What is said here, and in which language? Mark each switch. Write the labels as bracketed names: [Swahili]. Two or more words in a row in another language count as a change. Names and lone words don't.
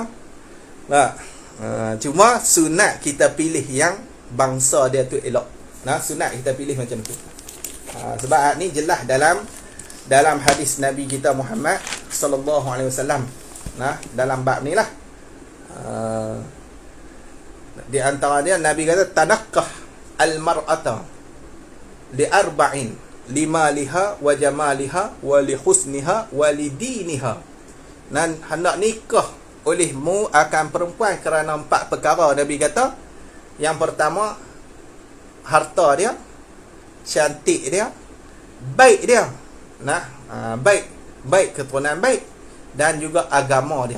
[Malay] Nah, cuma sunat kita pilih yang bangsa dia tu elok. Nah, sunat kita pilih macam tu. Sebab ni jelas dalam hadis Nabi kita Muhammad [Arabic] صلى الله عليه وسلم. [Malay] Nah, dalam bab ni lah. Di antara dia Nabi kata [Arabic] تنكح المرأة لأربع لمالها و جمالها و لحسنها و لدينها. [Malay] Dan hendak nikah olehmu akan perempuan kerana 4 perkara. Nabi kata, yang pertama harta dia, cantik dia, baik dia. Nah, baik keturunan baik, dan juga agama dia.